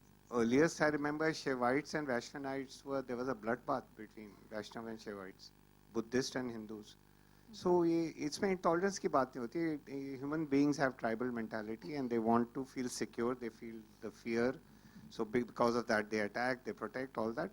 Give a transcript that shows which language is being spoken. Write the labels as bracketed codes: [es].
[en] Earliest I remember Shaivites and Vaishnavites there was a bloodbath between Vaishnav and Shaivites, Buddhists and Hindus. [hi] So इसमें intolerance की बात नहीं होती. [en] Human beings have tribal mentality and they want to feel secure. They feel the fear. So because of that, they attack, they protect, all that.